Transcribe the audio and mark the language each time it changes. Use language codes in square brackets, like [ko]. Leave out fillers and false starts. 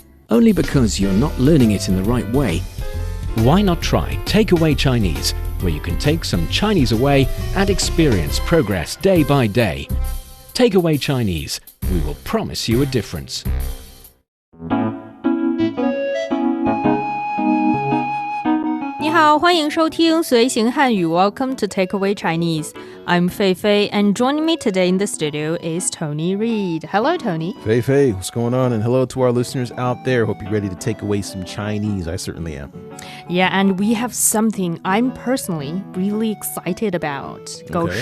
[en] Only because you're not learning it in the right way. Why not try Takeaway Chinese, where you can take some Chinese away and experience progress day by day. Takeaway Chinese, we will promise you a difference. [zh] 你好，欢迎收听随行汉语 [en] Welcome to Takeaway Chinese. I'm Fei Fei, and joining me today in the studio is Tony Reed. Hello, Tony. Fei Fei, what's going on? And hello to our listeners out there. Hope you're ready to take away some Chinese. I certainly am. Yeah, and we have something I'm personally really excited about. Go Okay.